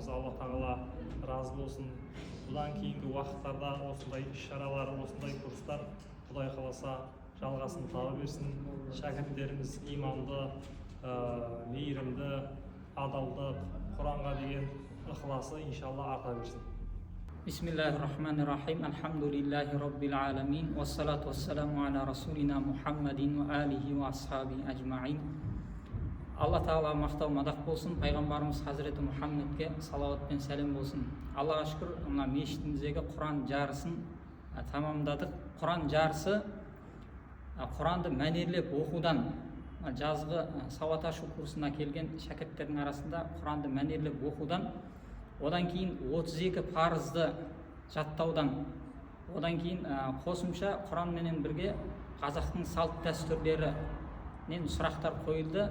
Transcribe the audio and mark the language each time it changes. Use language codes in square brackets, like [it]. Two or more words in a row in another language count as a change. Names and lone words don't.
[kk] Алла тағала разы болсын. Бұдан кейінгі уақыттарда осындай іс-шаралар, осындай курстар Құдай қаласа жалғасын таба берсін. Шәкірттеріміз иманды, мейірімді, адалдық, Құранға деген ықыласы иншалла арта берсін. [ar] بسم الله الرحمن الرحيم. الحمد لله رب العالمين. والصلاة والسلام على رسولنا محمد وعلى آله وأصحابه أجمعين. [kk] Алла тағала мақтау мадақ болсын. Пайғамбарымыз Хазіреті Мұхаммедке салауат пен сәлем болсын. Аллаға шүкір, мына мешітіміздегі Құран жарысын тамамдадық. Құран жарысы Құранды мәнерлеп оқудан, жазғы сауат ашу курсына келген шәкірттердің арасында Құранды мәнерлеп оқудан, одан кейін 32 парызды жаттаудан, одан кейін қосымша Құранменен бірге қазақтың салт дәстүрлерінен сұрақтар қойылды.